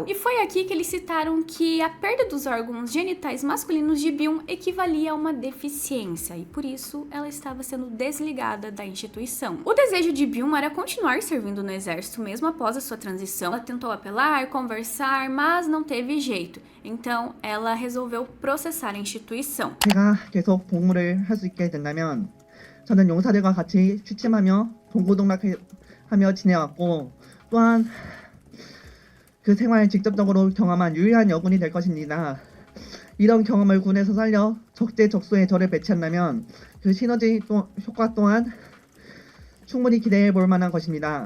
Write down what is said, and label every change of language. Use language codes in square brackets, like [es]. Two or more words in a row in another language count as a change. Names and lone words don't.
[pt] E foi aqui que eles citaram que a perda dos órgãos genitais masculinos de Byung equivalia a uma deficiência e por isso ela estava sendo desligada da instituição. O desejo de Byung era continuar servindo no exército mesmo após a sua transição. Ela tentou apelar, conversar, mas não teve jeito. Então ela resolveu processar a instituição. [ko] 제가 계속 복무를 할 수 있게 된다면 저는 용사들과 같이 취침하며 동고동락하며 지내왔고 또한 그 생활을 직접적으로 경험한 유일한 여군이 될 것입니다. 이런 경험을 군에서 살려 적재적소에 저를 배치한다면 그 시너지 효과 또한 충분히 기대해 볼 만한 것입니다.